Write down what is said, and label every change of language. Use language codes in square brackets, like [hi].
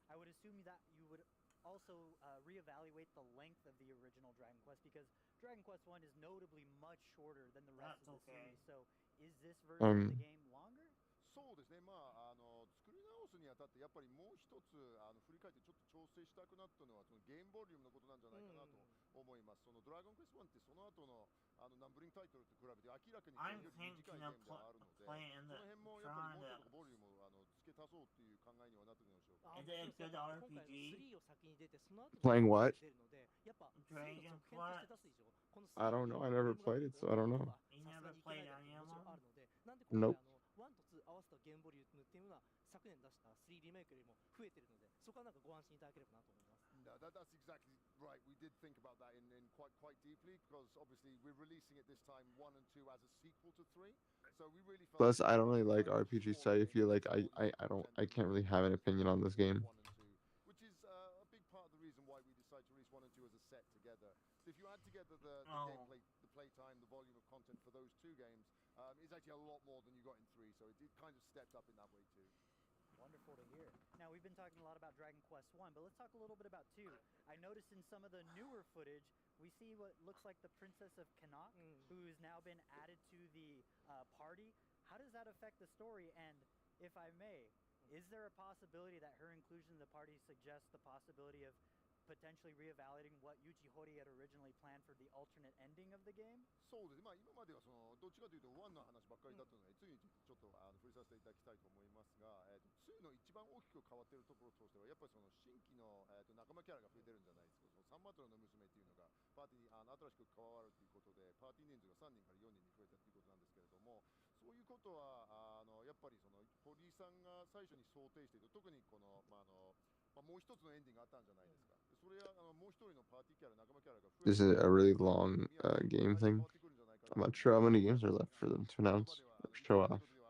[en] I would assume that you would also reevaluate the length of the original Dragon Quest, because Dragon Quest I is notably much shorter than the rest of the series. So is this version of the game longer? [ja] そうですね、作り直すにあたってやっぱりもう一つ振り返ってちょっと調整したくなったのはそのゲームボリュームのことなんじゃないかなと思います。そのドラゴンクエスト1ってその後のナンバリングタイトルと比べて明らかにより短いゲームではあるので、その辺もやっぱりもうちょっとボリュームを付け足そうっていう考えにはなってるのでしょうか。 [en] Is it a good RPG? Playing what? Dragon Quest. I don't know. I never played it, so I don't know. You never played any of them? Nope. [ja] 1と2合わせたゲームボリュームっていうのは昨年出した3リメイクよりも増えてるので、そこはなんかご安心いただければなと思います。 [en] No, that's exactly right. We did think about that in quite deeply, because obviously we're releasing it this time 1 and 2 as a sequel to 3. So we really felt. Plus, I don't really like RPGs, so I feel like I can't really have an opinion on this game. Which is a big part of the reason why we decided to release 1 and 2 as a set together. So if you add together the gameplay, the playtime, the volume of content for those two games, it's actually a lot more than you got in 3. So it kind of stepped up in that way too. Wonderful to hear. Now, we've been talking a lot about Dragon Quest I, but let's talk a little bit about 2. I noticed in some of the newer footage, we see what looks like the Princess of Connacht, who's now been added to the party. How does that affect the story? And if I may, is there a possibility that her inclusion in the party suggests the possibility of potentially reevaluating what Yuji Horii had originally planned for the alternate ending of the game? [ja] そうです。今まではどっちかというと1の話ばっかりだったので、2についてちょっと触れさせていただきたいと思いますが、2の一番大きく変わっているところとしては、やっぱりその新規の仲間キャラが増えてるんじゃないですか。そのサンマトラの娘っていうのがパーティーに新しく加わるということで、パーティー人数が3人から4人に増えたということなんですけれども、そういうことはやっぱりその堀井さんが最初に想定している、特にこのもう一つのエンディングがあったんじゃないですか。それはもう一人のパーティーキャラ、仲間キャラが増え [en] This is a really long game thing. I'm not sure how many games are left for them to announce or show off.